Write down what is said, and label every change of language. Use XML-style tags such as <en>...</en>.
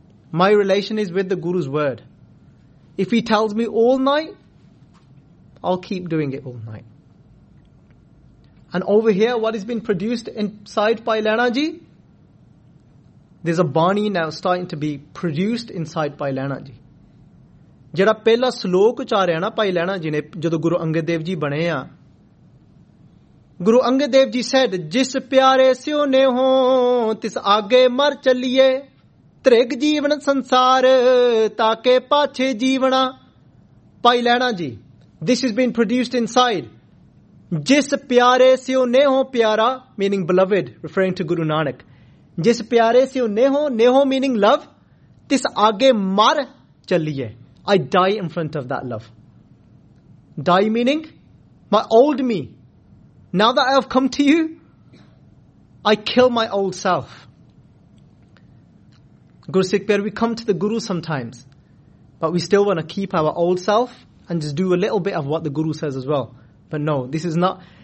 <en>My relation is with the Guru's word. If he tells me all night, I'll keep doing it all night. And over here, what has been produced inside Bhai Lehna Ji? There's a bani now starting to be produced inside Bhai Lehna Ji.</en> <pa>ਜਿਹੜਾ ਪਹਿਲਾ ਸਲੋਕ ਉਚਾਰਿਆ ਨਾ ਭਾਈ ਲਹਿਣਾ ਜੀ ਨੇ ਜਦੋਂ ਗੁਰੂ ਅੰਗਦ ਦੇਵ ਜੀ ਬਣੇ ਆ Guru Angad Dev ji sad ਜਿਸ ਪਿਆਰੇ ਸਿਉ ਨੇ ਹੋ ਤਿਸ ਆਗੇ ਮਰ ਚੱਲੀਏ ਤ੍ਰਿਗ ਜੀਵਨ ਸੰਸਾਰ ਤਾਂ ਕੇ ਪਾਛੇ ਜੀਵਣਾ Bhai Lehna ji</pa> <en>this is been produced inside</en> <pa>ਜਿਸ ਪਿਆਰੇ ਸਿਉ ਨੇ ਹੋ ਪਿਆਰਾ</pa> <en>meaning beloved referring to</en> <pa>ਗੁਰੂ ਨਾਨਕ ਜਿਸ ਪਿਆਰੇ ਸਿਉ ਨੇ ਹੋ ਮੀਨਿੰਗ ਲਵ ਤਿਸ ਆਗੇ ਮਰ ਚੱਲੀਏ</pa> <en>I die in front of that love. Die meaning my old me. Now that I have come to you, I kill my old self. Guru Sikh Pyar, we come to the Guru sometimes, but we still want to keep our old self and just do a little bit of what the Guru says as well. But no, this is not.</en>